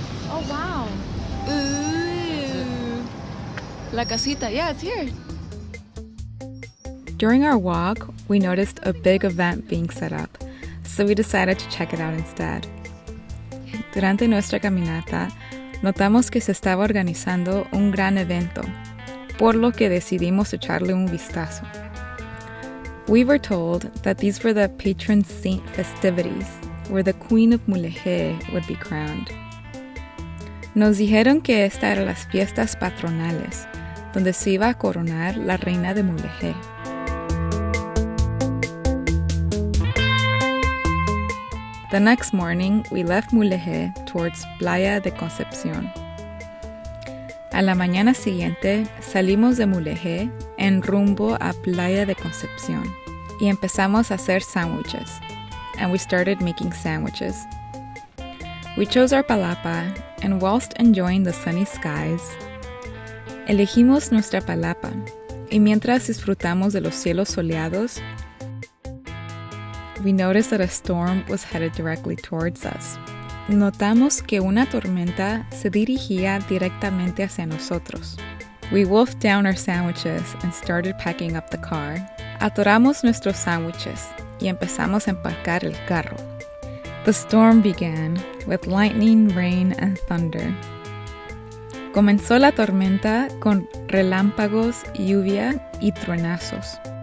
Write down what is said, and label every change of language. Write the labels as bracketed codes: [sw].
[en] Oh wow. Ooh. [es] La casita. [en] Yeah, it's here. During our walk, we noticed a big event being set up, so we decided to check it out instead. [es] Durante nuestra caminata, notamos que se estaba organizando un gran evento, por lo que decidimos echarle un vistazo. [en] We were told that these were the patron saint festivities, where the Queen of Mulegé would be crowned. [es] Nos dijeron que esta eran las fiestas patronales, donde se iba a coronar la reina de Mulegé. [en] The next morning, we left Mulegé towards Playa de Concepción. [es] A la mañana siguiente, salimos de Mulegé en rumbo a Playa de Concepción y empezamos a hacer sándwiches, [en] and we started making sandwiches. We chose our palapa, and whilst enjoying the sunny skies, [es] elegimos nuestra palapa, Y mientras disfrutamos de los cielos soleados, [en] we noticed that a storm was headed directly towards us. [es] Notamos que una tormenta se dirigía directamente hacia nosotros. [en] We wolfed down our sandwiches and started packing up the car. [es] Atoramos nuestros sándwiches y empezamos a empacar el carro. [en] The storm began with lightning, rain, and thunder. [es] Comenzó la tormenta con relámpagos, lluvia y truenazos.